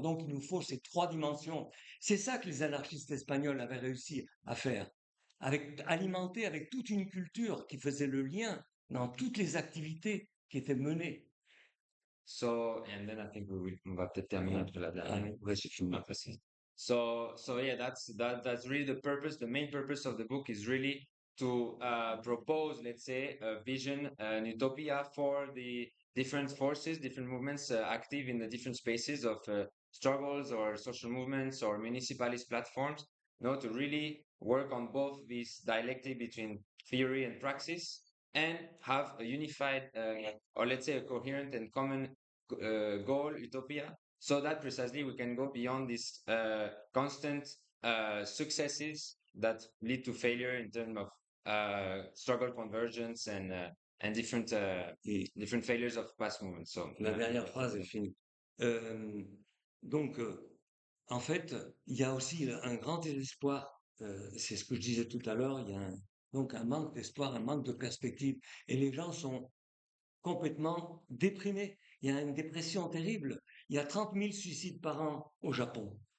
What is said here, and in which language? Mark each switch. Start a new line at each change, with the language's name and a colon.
French: Donc, il nous faut ces 3 dimensions. C'est ça que les anarchistes espagnols avaient réussi à faire, alimenter avec toute une culture qui faisait le lien dans toutes les activités qui étaient menées.
English: So, and then I think
French: on va peut-être terminer après la dernière.
English: So yeah, that's really the purpose. The main purpose of the book is really to propose, let's say, a vision, an utopia for the different forces, different movements active in the different spaces of struggles or social movements or municipalist platforms. To really work on both this dialectic between theory and praxis, and have a unified, or let's say a coherent and common goal, utopia, so that precisely we can go beyond these constant successes that lead to failure in terms of struggle convergence and different failures of past movements. So
French: la dernière phrase est finie. Donc, en fait, il y a aussi un grand désespoir. C'est ce que je disais tout à l'heure. Il y a donc un manque d'espoir, un manque de perspective, et les gens sont complètement déprimés. Il y a une dépression terrible. Il y a 30 000 suicides par an au Japon.